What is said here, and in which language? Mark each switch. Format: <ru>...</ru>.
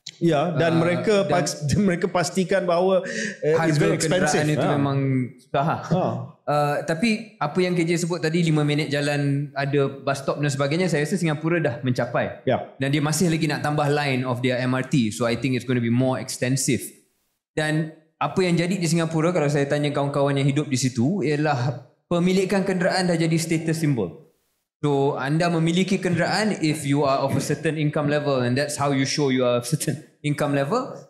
<ms>Ya, dan mereka pastikan bahawa</ms> <en>it's very expensive.</en> <ms>Kenderaan itu memang susah. Tapi apa yang KJ sebut tadi, 5 minit jalan, ada bus stop dan sebagainya, saya rasa Singapura dah mencapai. Dan dia masih lagi nak tambah</ms> <en>line of their MRT. So I think it's going to be more extensive.</en> <ms>Dan apa yang jadi di Singapura, kalau saya tanya kawan-kawan yang hidup di situ, ialah pemilikan kenderaan dah jadi status symbol.</ms> <en>So</en> <ms>anda memiliki kenderaan</ms> <en>if you are of a certain income level, and that's how you show you are of a certain income level.</en>